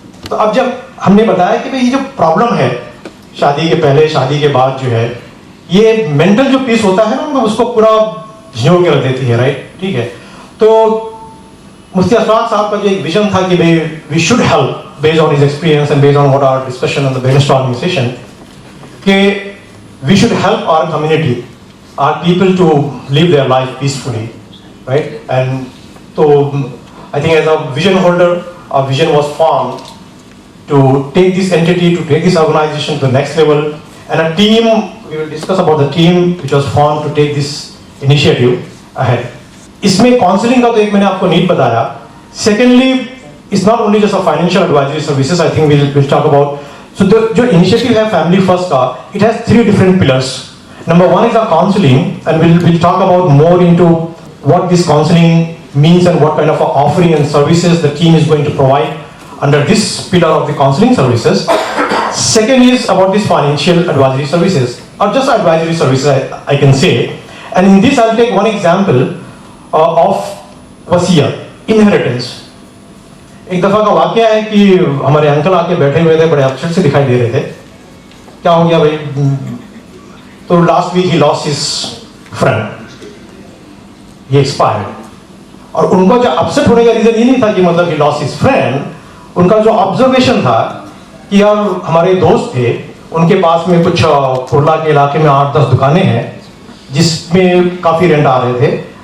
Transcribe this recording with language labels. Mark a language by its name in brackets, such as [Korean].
[Hindi] तो अब जब हमने बताया कि भाई ये जो प्रॉब्लम है शादी के पहले शादी के बाद जो है, ये मेंटल जो पीस होता है ना, उसको पूरा झिझोड़ के रख देती है, राइट? ठीक है। तो मुफ्ती अशफाक साहब का जो एक विजन था कि भाई [English] We should help based on his experience and based on what our discussion on the brainstorming session, कि we should help our community, our people to live their life peacefully, right? And [Hindi] तो [English] I think as a vision holder, a vision was formed to take this entity, to take this organization to the next level, and a team, we will discuss about the team which was formed to take this initiative ahead. [Hindi] इसमें counselling का तो एक मैंने आपको need बताया। [English] Secondly, it's not only just a financial advisory services, I think we'll talk about. So the जो initiative है Family First का, it has 3 different pillars. Number 1 is a counseling, and we'll talk about more into what this counseling means and what kind of offering and services the team is going to provide under this pillar of the counseling services. Second is about this financial advisory services, or just advisory services I can say. And in this I'll take one example of wasiyat, inheritance. [Hindi] एक दफा का वाकया है कि हमारे uncle आके बैठे हुए थे, बड़े अच्छे से दिखाई दे रहे थे। क्या हो गया भाई? तो [English] Last week he lost his friend, he expired. [Hindi] और उनका जो अपसेट होने का रीजन ये नहीं था कि मतलब [English] he lost his friend, [Hindi] उनका जो ऑब्जर्वेशन था कि यार हमारे दोस्त थे, उनके पास में कुछ कुरला के इलाके में 8-10 दुकानें हैं जिसमें काफी रेंट आ रहे थे।